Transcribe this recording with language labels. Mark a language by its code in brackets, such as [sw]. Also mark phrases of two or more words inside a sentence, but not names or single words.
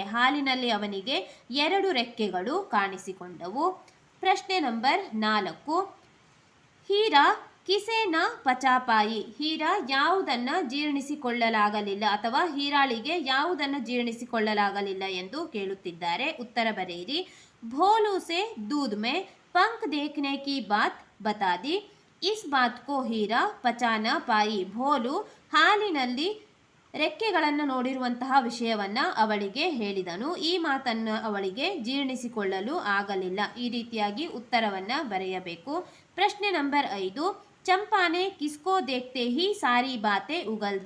[kn] ಹಾಲಿನಲ್ಲಿ ಅವನಿಗೆ 2 ರೆಕ್ಕೆಗಳು ಕಾಣಿಸಿಕೊಂಡವು. ಪ್ರಶ್ನೆ ನಂಬರ್ 4, [hi] हीरा किसे न पचा पाई. [kn] ಹೀರಾ ಯಾವುದನ್ನು ಜೀರ್ಣಿಸಿಕೊಳ್ಳಲಾಗಲಿಲ್ಲ ಅಥವಾ ಹೀರಾಳಿಗೆ ಯಾವುದನ್ನು ಜೀರ್ಣಿಸಿಕೊಳ್ಳಲಾಗಲಿಲ್ಲ ಎಂದು ಕೇಳುತ್ತಿದ್ದಾರೆ. ಉತ್ತರ ಬರೆಯಿರಿ. [hi] भोलू से दूध में पंख देखने की बात बता दी. इस बात को हीरा पचा न पाई. [kn] ಭೋಲು ಹಾಲಿನಲ್ಲಿ ರೆಕ್ಕೆಗಳನ್ನು ನೋಡಿರುವಂತಹ ವಿಷಯವನ್ನು ಅವಳಿಗೆ ಹೇಳಿದನು. ಈ ಮಾತನ್ನು ಅವಳಿಗೆ ಜೀರ್ಣಿಸಿಕೊಳ್ಳಲು ಆಗಲಿಲ್ಲ. ಈ ರೀತಿಯಾಗಿ ಉತ್ತರವನ್ನು ಬರೆಯಬೇಕು. ಪ್ರಶ್ನೆ ನಂಬರ್ 5, [hi] चंपा ने किसको देखते ही सारी बातें उगल दीं.